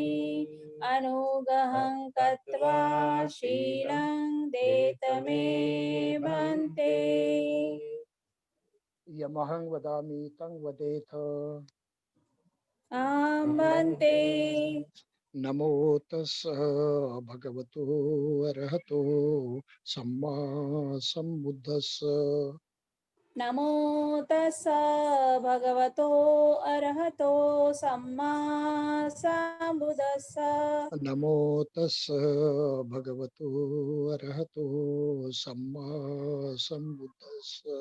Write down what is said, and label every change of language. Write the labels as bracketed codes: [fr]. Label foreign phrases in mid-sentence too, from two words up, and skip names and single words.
[pi] अनुगहं कृत्वा शीलं देतमे भन्ते. यमहं वदामि तं वदेथ. भन्ते. नमो तस्सः भगवतो अरहतो सम्मा सम्बुद्धस्स. नमो तस्स भगवतो अरहतो सम्मा सम्बुद्धस्स. नमो तस्सः भगवतो अरहतो सम्मा सम्बुद्धस्स.